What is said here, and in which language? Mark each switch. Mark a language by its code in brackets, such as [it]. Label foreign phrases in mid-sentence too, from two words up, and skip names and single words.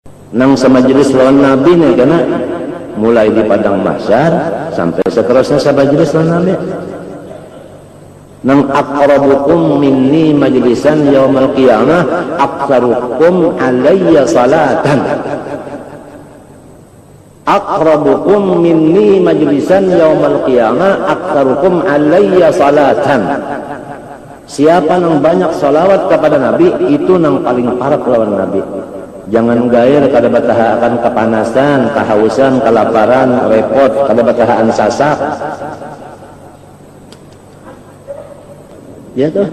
[bjn] nang samajlis lawan Nabi nih, karena mulai di padang mahsyar sampai seterusnya samajlis lawan Nabi. [ar] Nang أقربكم مني مجلسا يوم القيامة أكثركم علي صلاة. أقربكم مني مجلسا يوم القيامة أكثركم علي صلاة. [bjn] Siapa nang banyak salawat kepada Nabi, itu nang paling parah lawan Nabi. Jangan gair kada batahaan kepanasan, kehausan, kelaparan, repot, kada batahaan sasak. Ya tuh.